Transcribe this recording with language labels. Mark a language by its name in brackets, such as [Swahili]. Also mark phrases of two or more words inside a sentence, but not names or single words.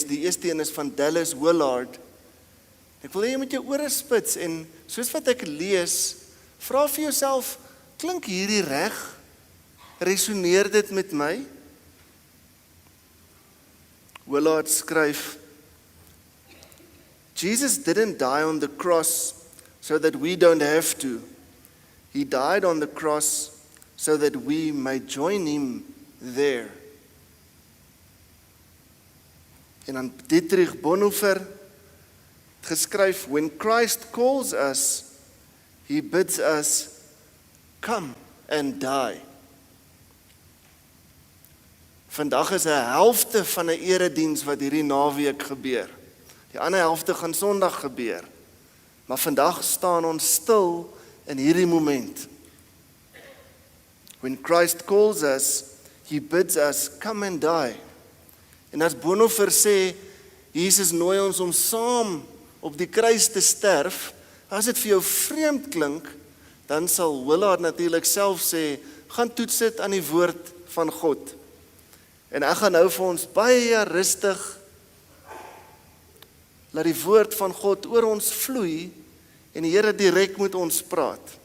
[Afrikaans] Die eerste een is van Dallas Willard. Ek wil hê jy moet jou ore spits en soos wat ek lees, vra vir jouself, klink hierdie reg? Resoneer dit met my? Willard skryf, [English] Jesus didn't die on the cross so that we don't have to. He died on the cross so that we may join him there. [Afrikaans] En dan Dietrich Bonhoeffer het geskryf, [English] when Christ calls us, he bids us come and die. [Afrikaans] Vandag is 'n helfte van 'n erediens wat hierdie naweek gebeur. Die ander helfte gaan Sondag gebeur. Maar vandag staan ons stil in hierdie moment. [English] When Christ calls us, he bids us come and die. [Afrikaans] En as Bonhoeffer sê, Jesus nooi ons om saam op die kruis te sterf, as dit vir jou vreemd klink, dan sal Willard natuurlik self sê, gaan toets dit aan die woord van God. En ek gaan nou vir ons baie rustig laat die woord van God oor ons vloei en die Here direk met ons praat.